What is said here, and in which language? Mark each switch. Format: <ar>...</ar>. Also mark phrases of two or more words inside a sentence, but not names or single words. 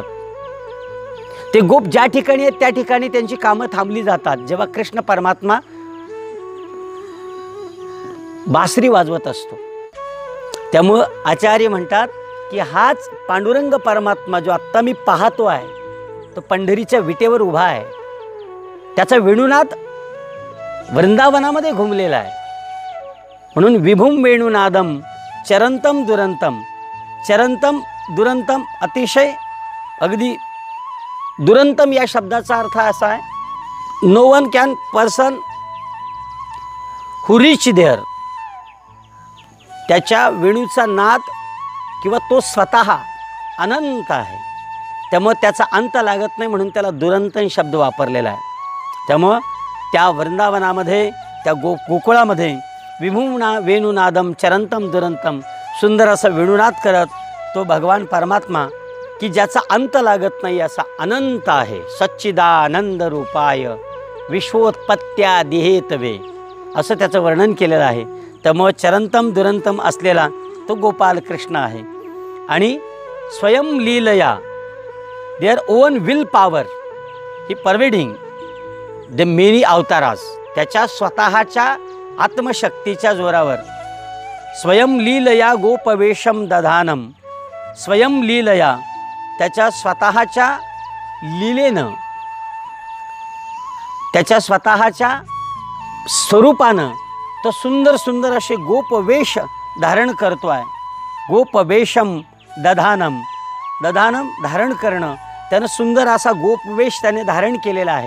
<mr>ते गोप ज्या ठिकाणी आहेत त्या ठिकाणी त्यांची कामं थांबली जातात जेव्हा कृष्ण परमात्मा बासरी वाजवत असतो. त्यामुळं आचार्य म्हणतात की हाच पांडुरंग परमात्मा जो आत्ता मी पाहतो आहे तो पंढरीच्या विटेवर उभा आहे. त्याचा वेणुनाद वृंदावनामध्ये घुमलेला आहे. म्हणून</mr> <sa>विभुम वेणुनादम चरंतम दुरंतम, चरंतम दुरंतम</sa> <mr>अतिशय अगदी दुरंतम या शब्दाचा अर्थ असा आहे,</mr> <en>no one can person who reach there.</en> <mr>त्याच्या वेणूचा नाद किंवा तो स्वतः अनंत आहे, त्यामुळे त्याचा अंत लागत नाही म्हणून त्याला दुरंत शब्द वापरलेला आहे. त्यामुळं त्या वृंदावनामध्ये त्या गोकुळामध्ये</mr> <sa>विभुमना वेणुनादम चरंतम दुरंतम,</sa> <mr>सुंदर असं वेणुनाद करत तो भगवान परमात्मा की ज्याचा अंत लागत नाही असा अनंत आहे,</mr> <sa>सच्चिदानंद रूपाय विश्वोत्पत्त्या दिहेतवे,</sa> <mr>असं त्याचं वर्णन केलेलं आहे.</mr> <sa>त्यामुळे चरंतम दुरंतम असलेला तो गोपाल कृष्ण आहे. आणि स्वयं लीलया,</sa> <en>their own will power he pervading the many avatars,</en> <mr>त्याच्या स्वतःच्या आत्मशक्तीच्या जोरावर</mr> <sa>स्वयं लीलया गोपवेशम दधानम, स्वयं लीलया</sa> <mr>त्याच्या स्वतःच्या लीलेनं, त्याच्या स्वतःच्या स्वरूपानं तो सुंदर सुंदर असे गोपवेश धारण करतो आहे.</mr> <sa>गोपवेशम दधानम, दधानम</sa> <mr>धारण करणं, त्यानं सुंदर असा गोपवेश त्याने धारण केलेला आहे.</mr>